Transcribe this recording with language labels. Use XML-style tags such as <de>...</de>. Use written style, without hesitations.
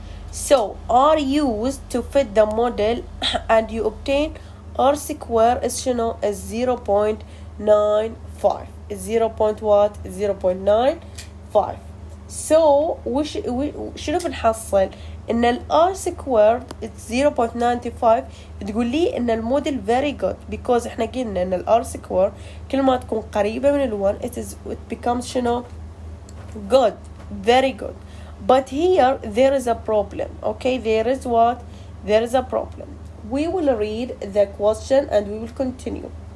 <en>So are used to fit the model and you obtain R square is 0.95. is 0.95. So</en> <ar>شنو بنحصل؟ ان ال</ar> <en>R squared it's 0.95.</en> <ar>تقول لي ان الموديل</ar> <en>very good because</en> <ar>احنا قلنا ان ال R squared كل ما تكون قريبة من ال 1</ar> <en>it becomes good, very good. But here there is a problem. Okay, there is what? There is a problem. We will read the question and we will continue.</en>